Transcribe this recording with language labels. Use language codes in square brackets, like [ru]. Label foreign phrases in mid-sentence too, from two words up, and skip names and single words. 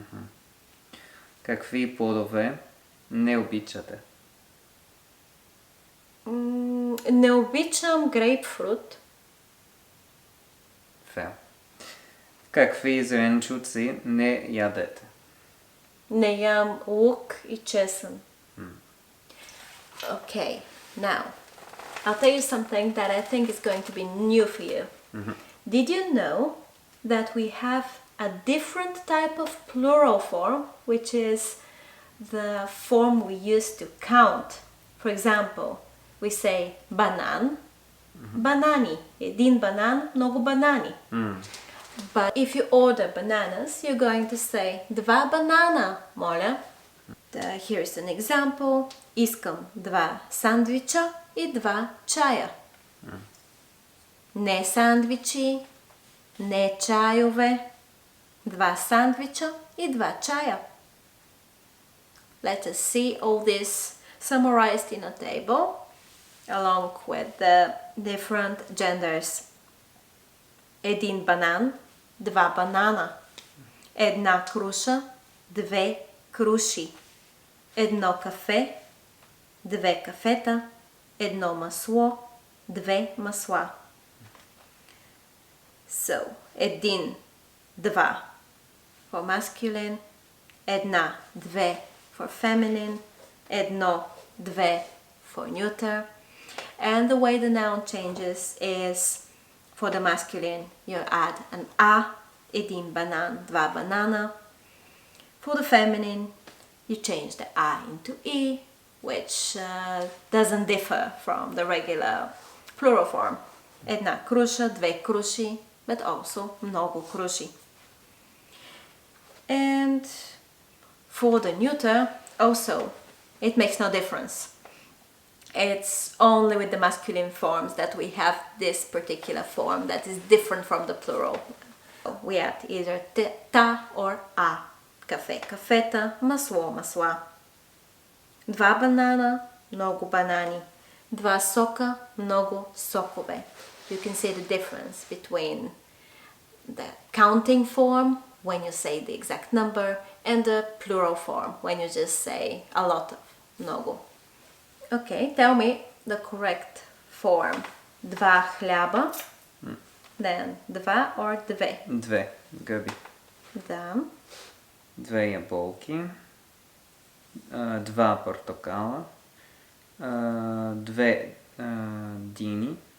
[bg] Какви плодове не обичате? Не обичам грейпфрут. [en] Fair. [bg] Какви зеленчуци не ядете? Не ям лук и чесън. [en] Okay, now I'll tell you something that I think is going to be new for you. Did you know that we have a different type of plural form, which is the form we use to count? For example, we say [bg] банан, банани, един банан, много банани. [en] But if you order bananas, you're going to say [bg] два банана, моля. [en] Here's an example. [bg] Искам два сандвича и два чая. Не сандвичи, не чайове. Два сандвича и два чая. [en] Let us see all this summarized in a table along with the different genders. [bg] Един банан, два банана. Една круша, две круши. Едно кафе, две кафета. Едно масло, две масла. [en] So, [bg] един, два [en] for masculine, [bg] една, две [en] for feminine, [bg] едно, две [en] for neuter. And the way the noun changes is, for the masculine, you add an a, [bg] един банан, два banana. [en] For the feminine, you change the a into e, which doesn't differ from the regular plural form. [bg] Една круша, две круши, [en] but also [bg] много круши. [en] And for the neuter, also, it makes no difference. It's only with the masculine forms that we have this particular form that is different from the plural. We add either ta or a. [bg] Кафе, кафета, масло, масла. Два банана, много банани. Два сока, много сокове. [en] You can see the difference between the counting form, when you say the exact number, and the plural form, when you just say a lot of, много. Okay, tell me the correct form. [bg] Два хляба, then два or две? Две гъби. Да. Две ябълки. Два портокала. Две дини.